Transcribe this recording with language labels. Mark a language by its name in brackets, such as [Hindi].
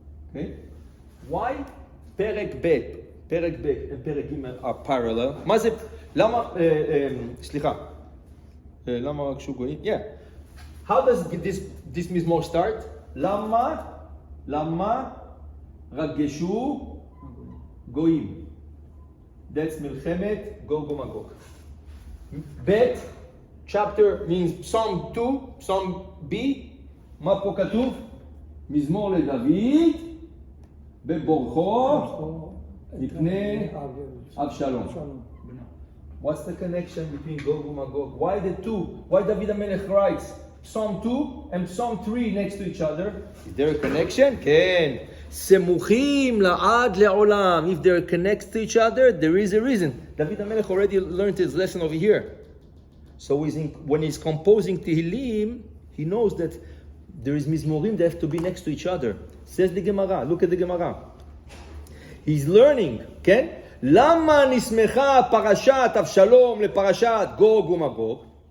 [English] Okay? Why פרק ב' and פרק ג' are parallel? [Hebrew] מה זה, למה, סליחה, למה רק שהוא גויים? [English] Yeah. How does this מזמור start? [Hebrew] למה רגשו גויים? [English] That's מלחמת גוג ומגוג. ב' chapter means Psalm 2, Psalm B, [Hebrew] מה פה כתוב? מזמור לדוד בבורכו מפני Avshalom. [English] What's the connection between Gog and Magog? Why the two? Why David Hamelekh writes Psalm 2 and Psalm 3 next to each other? Is there a connection? כן. [Hebrew] סמוכים לעד לעולם. [English] If they're connected to each other, there is a reason. David Hamelekh already learned his lesson over here. So when he's composing Tehillim, he knows that there is Mizmorim that have to be next to each other. Says the Gemara. Look at the Gemara. He's learning, כן? [Hebrew] למה נסמכה פרשת אבשלום לפרשת גוג ומגוג?